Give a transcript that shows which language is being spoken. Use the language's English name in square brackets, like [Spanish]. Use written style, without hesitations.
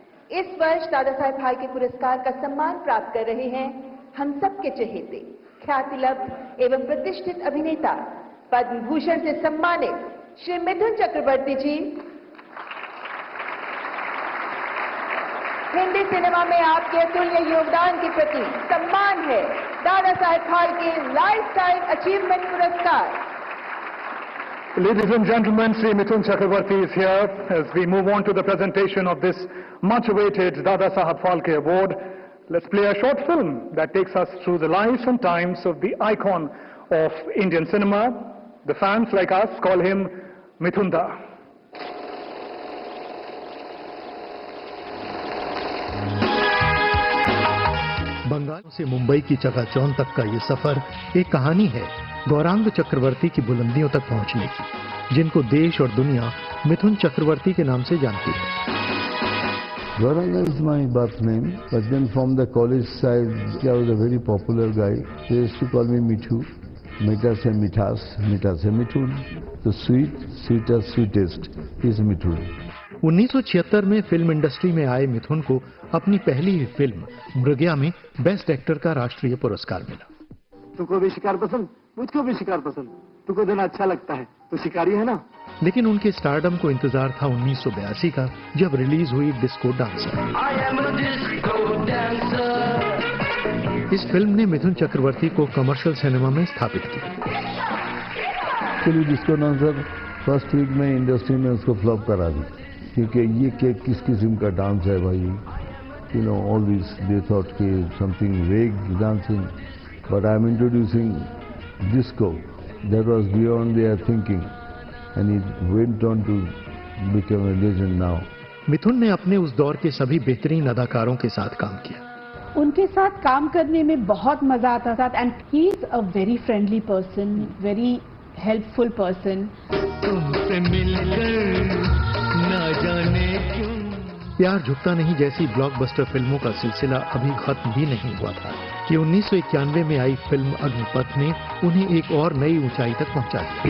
[Hindi] इस वर्ष दादा साहेब फाल्के पुरस्कार का सम्मान प्राप्त कर रहे हैं हम सबके चहेते ख्यातिलब्ध एवं प्रतिष्ठित अभिनेता पद्म भूषण से सम्मानित श्री मिथुन चक्रवर्ती जी। हिंदी सिनेमा में आपके अतुल्य योगदान के प्रति सम्मान है Dada Saheb Phalke life time achievement पुरस्कार। [English] Ladies and gentlemen, Sri Mithun Chakravarti is here as we move on to the presentation of this much-awaited Dada Saheb Phalke Award. Let's play a short film that takes us through the lives and times of the icon of Indian cinema. The fans like us call him Mithunda. [Hindi] Bengal से मुंबई की चकाचौंध तक का ये सफर एक कहानी है गौरांग चक्रवर्ती की बुलंदियों तक पहुंचने की, जिनको देश और दुनिया मिथुन चक्रवर्ती के नाम से जानती है। [English] Gauranga is my birth name, but then from the college side, I was a very popular guy. They used to call me Mithu. [Hindi] Mita se mithas, mita se Mithun. [English] The sweet, sweetest, sweetest is Mithun. [Hindi] 1976 में film industry में आए मिथुन को अपनी पहली ही film मृगया में best actor का राष्ट्रीय पुरस्कार मिला। तुमको भी शिकार पसंद, मुझको भी शिकार पसंद, तुमको देना अच्छा लगता है, तो शिकारी है ना। लेकिन उनके स्टारडम को इंतजार था 1982 का, जब रिलीज हुई डिस्को डांसर। इस फिल्म ने मिथुन चक्रवर्ती को कमर्शियल सिनेमा में स्थापित किया। डिस्को डांसर फर्स्ट वीक में इंडस्ट्री में उसको फ्लॉप करा दी, क्योंकि ये किस किस्म का डांस है भाई। [English] You know, always they thought कि something vague dancing, but I am introducing disco. That was beyond their thinking, and it went on to become a legend now. [Hindi] मिथुन ने अपने उस दौर के सभी बेहतरीन अदाकारों के साथ काम किया। उनके साथ काम करने में बहुत मजा आता था, [English] And he is a very friendly person, very helpful person. [Hindi] तुमसे मिलकर ना जाने क्यों प्यार झुकता नहीं जैसी ब्लॉकबस्टर फिल्मों का सिलसिला अभी खत्म भी नहीं हुआ था कि 1991 में आई फिल्म अग्निपथ ने उन्हें एक और नई ऊंचाई तक पहुंचा दिया।